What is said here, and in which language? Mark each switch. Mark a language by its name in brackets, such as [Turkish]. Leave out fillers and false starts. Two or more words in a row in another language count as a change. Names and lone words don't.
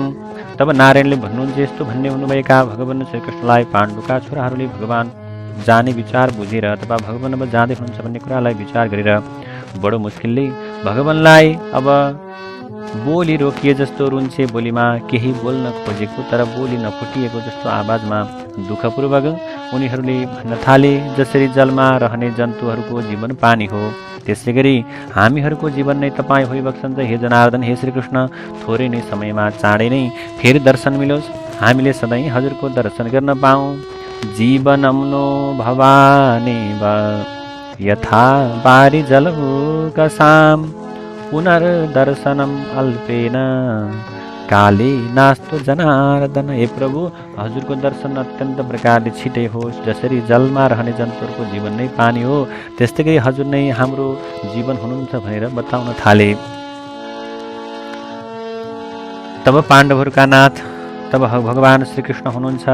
[Nepali] तब नारायणले भन्नुहुन्छ, यस्तो भन्ने हुनुभएका भगवान श्रीकृष्णलाई पाण्डुका छोराहरूले भगवान जाने विचार बुझेर अथवा भगवान अब जाँदै हुनुहुन्छ भन्ने कुरालाई विचार गरेर बडो मुस्किलले भगवानलाई अब बोली रोकिए जस्तो रुन्छे बोलीमा केही बोल्न खोजेको तर बोली नफुटिएको जस्तो आवाजमा दुःखपूर्वक उनीहरूले भन्न थाले, जसरी जलमा रहने जन्तुहरूको जीवन पानी हो त्यसै गरी हामीहरूको जीवन नै तपाईँ होइबक्सन्छ। हे जनार्दन, हे श्रीकृष्ण, थोरै नै समयमा चाँडै नै फेरि दर्शन मिलोस्, हामीले सधैँ हजुरको दर्शन गर्न पाऊँ। [Sanskrit] जीवनम्नो भवानेव यथा बारी जलौकसाम् पुनर्दर्शनम अल्पेन काले नास्तो जनार्दन। [Nepali] हे प्रभु, हजुरको दर्शन अत्यन्त प्रकारले छिटै होस्। जसरी जलमा रहने जन्तुहरूको जीवन नै पानी हो त्यस्तै गरी हजुर नै हाम्रो जीवन हुनुहुन्छ भनेर बताउन थाले। तब पाण्डवहरूका नाथ तब भगवान श्रीकृष्ण हुनुहुन्छ।